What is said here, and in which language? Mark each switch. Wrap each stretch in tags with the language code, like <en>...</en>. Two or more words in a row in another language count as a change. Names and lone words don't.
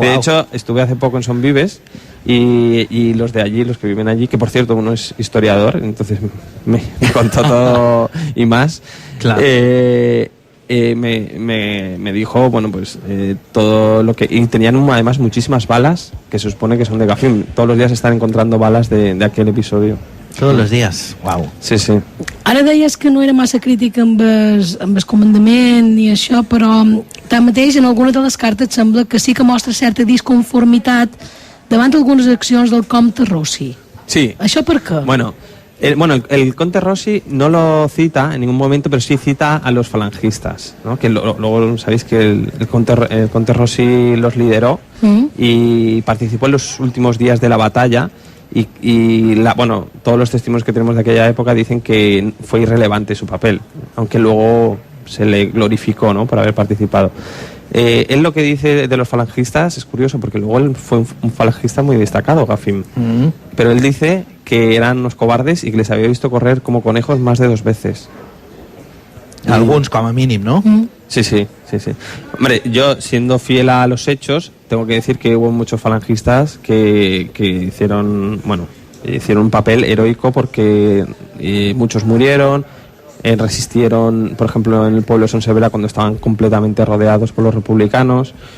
<es>De hecho, estuve hace poco en Son Vives, y los de allí, los que viven allí, que por cierto uno es historiador, entonces me contó todo y más. Claro. Me dijo, bueno, pues todo lo que... Y tenían además muchísimas balas, que se supone que son de Gafim. Todos los días están encontrando balas de aquel episodio.</es> <ca>Tots els dies, uau. Sí, sí. Ara deies que no era massa crític amb el comandament i això, però tanmateix en algunes de les cartes sembla que sí que mostra certa disconformitat davant algunes accions del comte Rossi. Sí. ¿Això per què?</ca> <es>Bueno, el conde Rossi no lo cita en ningún momento, pero sí cita a los falangistas, ¿no? Que luego sabéis que el conde Rossi los lideró y participó en los últimos días de la batalla. Bueno, todos los testimonios que tenemos de aquella época dicen que fue irrelevante su papel, aunque luego se le glorificó, ¿no?, por haber participado. Él lo que dice de los falangistas es curioso, porque luego él fue un falangista muy destacado, Gafim, pero él dice que eran unos cobardes y que les había visto correr como conejos más de 2 veces.</es> <ca>Alguns, com a mínim, ¿no? Sí.</ca> <es>Hombre, yo, siendo fiel a los hechos, tengo que decir que hubo muchos falangistas que hicieron un papel heroico, porque muchos murieron, resistieron, por ejemplo, en el pueblo de Sonsevera, cuando estaban completamente rodeados por los republicanos.</es>